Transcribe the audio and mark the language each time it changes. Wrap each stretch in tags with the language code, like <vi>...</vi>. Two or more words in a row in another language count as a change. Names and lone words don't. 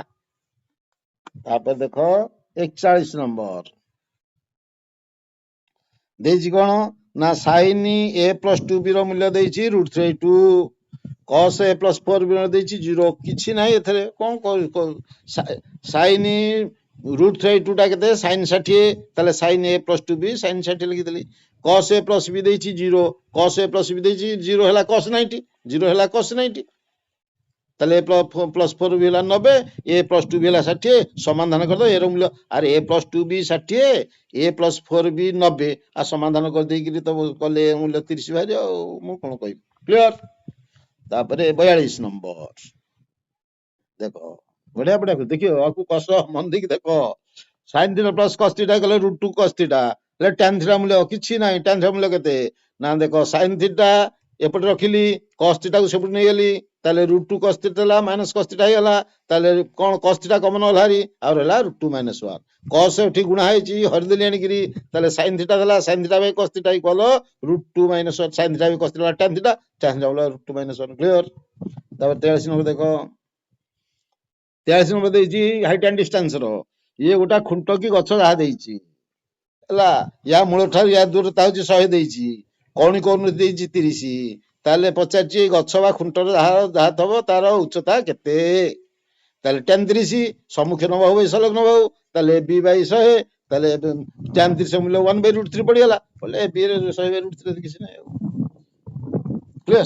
<or>ତାପରେ ଦେଖ 41 ନମ୍ବର ଦେଇଛି କଣ ନା sin a + 2b ର ମୂଲ୍ୟ ଦେଇଛି √3/2 cos a + 4b ର ଦେଇଛି 0 କିଛି ନାହିଁ ଏଥିରେ କଣ sin √3/2 ଟା କେତେ sin 60 ତାହେଲେ sin a + 2b sin 60 ଲେଖିଦେଲି cos a + b ଦେଇଛି 0 cos a + b ଦେଇଛି 0 ହେଲା cos 90 0 ହେଲା cos 90 তাহলে a + 4b ହେଲା 90 a + 2b ହେଲା 60 ସମାଧାନ କରିଦବ a ର ମୂଲ୍ୟ ଆରେ a + 2b 60 a + 4b 90 ଆଉ ସମାଧାନ କରିଦେଇକିରି ତ କଲେ ମୂଲ୍ୟ 30 ବାହାରି ଆଉ ମୁଁ କଣ କହିବି କ୍ଲିୟର। ତାପରେ 42 ନମ୍ବର ଦେଖ ବଢିଆ ବଢିଆ ଦେଖିବ ଆକୁ କଷ ମନ ଦେଇକି ଦେଖ sin θ + cos θ କଲେ √2 cos θ ହେଲେ tan θ ମୂଲ୍ୟ କିଛି ନାହିଁ tan θ ମୂଲ୍ୟ କେତେ ନା ଦେଖ sin θ ଏପଟେ ରଖିଲି cos θ କୁ ସେପଟେ ନେଇଗଲି ତାହେଲେ √2 cos θ ହେଲା -cos θ ହେଇଗଲା ତାହେଲେ କଣ cos θ କମନ ହେଲା ହାରି ଆଉ ରହିଲା √2 - 1 cos ଏଠି ଗୁଣା ହେଇଛି ହରିଦେଲି ଆଣିକିରି ତାହେଲେ sin θ ହେଲା sin θ / cos θ ଇକ୍ୱାଲ √2 - 1 sin θ / cos θ tan θ tan θ = √2 - 1 କ୍ଲିୟର। ତାପରେ 43 ନମ୍ବର ଦେଖ 43 ନମ୍ବର ଦେଇଛି</or> <en>height and distance</en> <or>ର ଇଏ ଗୋଟା ଖୁଣ୍ଟ କି ଗଛ ଯାହା ଦେଇଛି ହେଲା ୟା ମୂଳ ଠାରୁ ୟା ଦୂରତା ହଉଛି 100 ଦେଇଛି କୌଣି କୋଣ ଦେଇଛି 30 ତାହେଲେ ପଚାରିଛି ଗଛ ବା ଖୁଣ୍ଟର ଯାହା ଥବ ତାର ଉଚ୍ଚତା କେତେ ତାହେଲେ tan 30 ସମ୍ମୁଖୀନ ବାହୁ ବାଇ ସଂଲଗ୍ନ ବାହୁ ତାହେଲେ b/100 ତାହେଲେ tan 30 ମୂଲ୍ୟ 1/√3 ପଡିଗଲା ବୋଲେ b ରେ 100/√3 କିଛି ନାହିଁ ଆଉ କ୍ଲିୟର।</or>